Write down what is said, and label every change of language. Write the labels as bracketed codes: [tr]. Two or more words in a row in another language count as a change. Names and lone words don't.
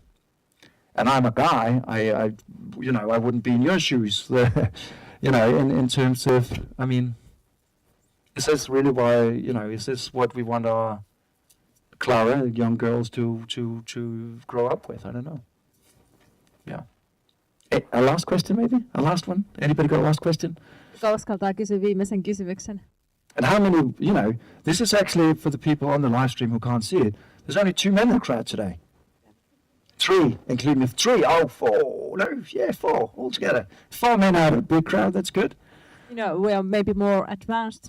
[en] And I'm a guy, I wouldn't be in your shoes, in terms of, I mean, is this really why, is this what we want our Clara, young girls to grow up with? I don't know. Yeah. A last question maybe? A last one? Anybody got a last question? [fi] Kuka uskaltaa kysyä viimeisen kysymyksen? [en] And how many, this is actually for the people on the live stream who can't see it. There's only 2 men in the crowd today. 3, including the 3. Oh, 4. No, yeah, 4 altogether. 4 men out of a big crowd, that's good. We are maybe more advanced.